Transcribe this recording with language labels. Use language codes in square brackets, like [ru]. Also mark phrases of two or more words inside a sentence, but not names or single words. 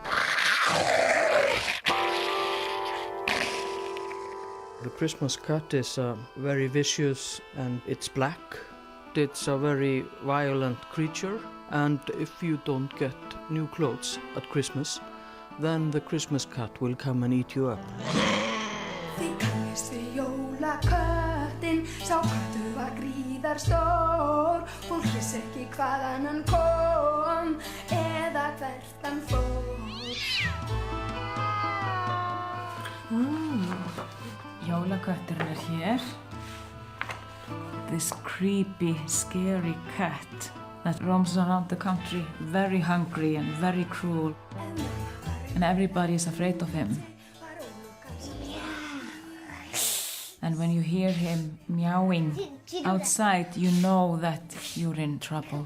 [en] The Christmas cat is very vicious and it's black. It's a very violent creature, and if you don't get new clothes at Christmas, then the Christmas cat will come and eat you up. [is] Þið kannist við jólaköttinn, sá köttur var gríðarstór. Fólk vissi ekki hvaðan hann kom, eða hvert hann fór. Jólakötturinn hér. [en] This creepy, scary cat that roams around the country, very hungry and very cruel. And everybody is afraid of him. And when you hear him meowing outside, you know that you're in trouble.